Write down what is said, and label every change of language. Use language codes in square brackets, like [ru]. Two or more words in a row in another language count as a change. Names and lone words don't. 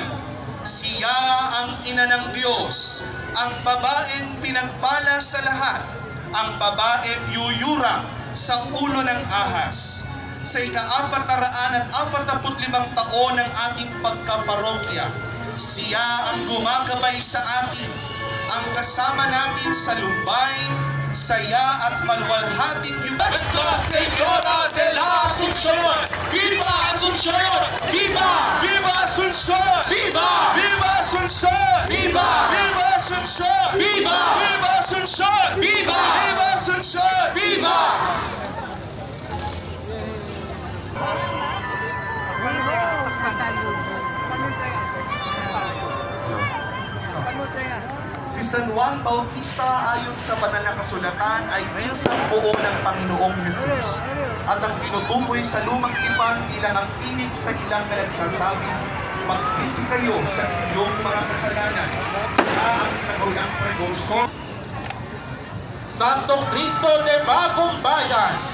[tl] Siya ang ina ng Diyos, ang babaeng pinagpala sa lahat, ang babaeng yuyurang sa ulo ng ahas. Sa ika-445 taon ng ating pagkaparokya, siya ang gumagabay sa atin, ang kasama natin sa lumbay, saya at maluwalhating yugo. Nuestra Señora de la Asunción! [es] Viva Asunción! Viva! Viva Asunción! Viva! Viva Asunción! Viva! Viva Asunción! Viva! Viva Asunción! Viva! Viva Asunción! Viva! [tl] Si San Juan Bautista ayon sa banal na kasulatan ay binsang buo ng Panginoong Hesus at ang tinutukoy sa lumang tipan bilang ang tinig sa ilang na nagsasabi, magsisi kayo sa inyong mga kasalanan. Siya ang nagulang pregoso. Santong Cristo de Bagong Bayan.